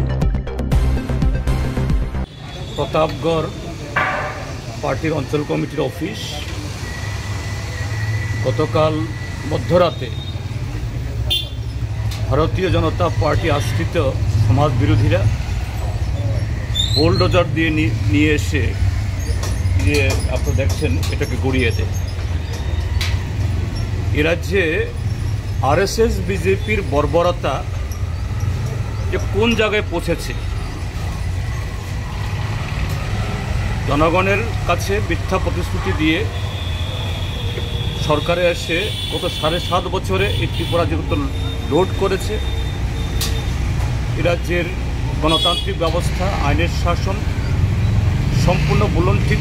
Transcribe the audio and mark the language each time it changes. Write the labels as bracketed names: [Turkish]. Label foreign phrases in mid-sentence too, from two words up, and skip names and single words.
[Bangla] প্রতাপগড় পার্টির অঞ্চল কমিটির অফিস গতকাল মধ্যরাতে ভারতীয় জনতা পার্টি আশ্রিত সমাজ বিরোধীরা বুলডোজার দিয়ে নিয়ে এসে যে আপনারা देखছেন এটাকে গড়িয়ে দেয়। এ রাজ্যে RSS বিজেপির বর্বরতা যে কোন জায়গায় পৌঁছেছে, জনগণের কাছে মিথ্যা প্রতিশ্রুতি দিয়ে সরকারে এসে গত 7.5 বছরে এই ত্রিপুরা যেহেতু লোড করেছে, এ রাজ্যের গণতান্ত্রিক ব্যবস্থা আইনের শাসন সম্পূর্ণ বুলণ্ঠিত।